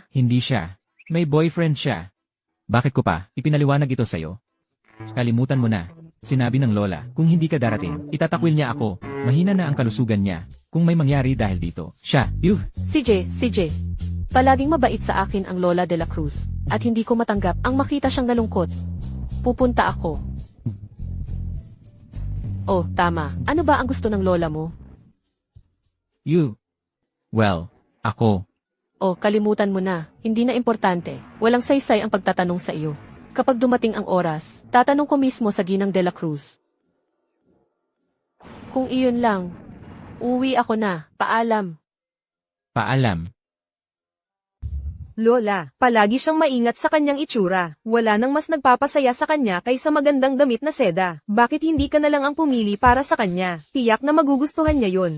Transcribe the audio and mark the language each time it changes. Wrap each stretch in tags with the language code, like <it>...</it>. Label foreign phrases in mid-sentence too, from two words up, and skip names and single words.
<tl>Hindi siya. May boyfriend siya. Bakit ko pa ipinaliwanag ito sa'yo? Kalimutan mo na. Sinabi ng lola, kung hindi ka darating, itatakwil niya ako. Mahina na ang kalusugan niya. Kung may mangyari dahil dito, siya, CJ. Palaging mabait sa akin ang Lola de la Cruz. At hindi ko matanggap ang makita siyang nalungkot. Pupunta ako. Oh, tama. Ano ba ang gusto ng lola mo? Well, ako. Oh, kalimutan mo na. Hindi na importante. Walang saysay ang pagtatanong sa iyo. Kapag dumating ang oras, tatanong ko mismo sa Ginang de la Cruz. Kung iyon lang, uwi ako na. Paalam. Paalam. Lola, palagi siyang maingat sa kanyang itsura. Wala nang mas nagpapasaya sa kanya kaysa magandang damit na seda. Bakit hindi ka na lang ang pumili para sa kanya? Tiyak na magugustuhan niya yon.</tl>